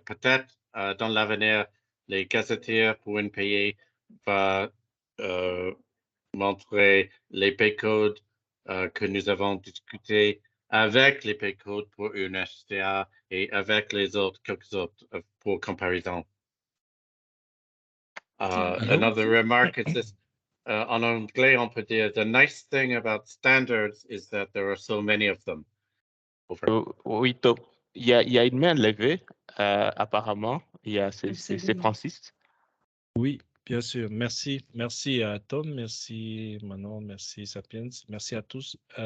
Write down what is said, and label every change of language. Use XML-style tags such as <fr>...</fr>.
<fr>Peut-être dans l'avenir, les gazetières pour un pays va montrer les P-codes que nous avons discuté avec les P-codes pour UNHCR et avec les autres, quelques autres pour comparaison.</fr> <en>Another remark is this,</en> <fr>en anglais, on peut dire,</fr> <en>the nice thing about standards is that there are so many of them.</en> <fr>Oui, Tom. Il y a une main levée, apparemment. C'est Francis. Oui, bien sûr. Merci. Merci à Tom, merci Manon, merci Sapiens, merci à tous.</fr>